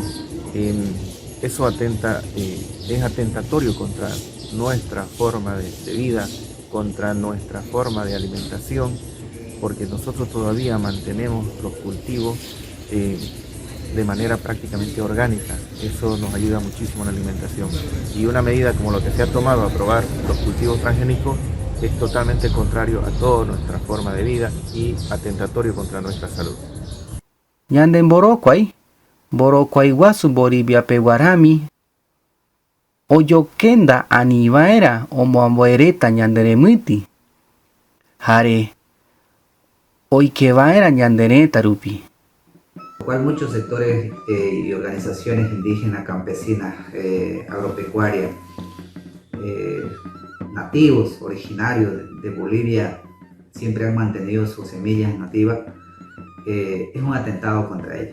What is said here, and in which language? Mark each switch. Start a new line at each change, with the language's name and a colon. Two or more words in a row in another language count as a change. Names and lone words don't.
Spanish: Eso es atentatorio contra nuestra forma de vida, contra nuestra forma de alimentación, porque nosotros todavía mantenemos los cultivos de manera prácticamente orgánica. Eso nos ayuda muchísimo en la alimentación. Y una medida como lo que se ha tomado, aprobar los cultivos transgénicos, es totalmente contrario a toda nuestra forma de vida y atentatorio contra nuestra salud.
Guarani: Ñande mborokuai guasu Boliviape guarami oyokenda anivaera omoamboereta ñanderemýti Jare oikevaera ñandereta rupi.
Spanish: Lo cual muchos sectores y organizaciones indígenas, campesinas, agropecuarias, nativos, originarios de Bolivia, siempre han mantenido sus semillas nativas, es un atentado contra ellas.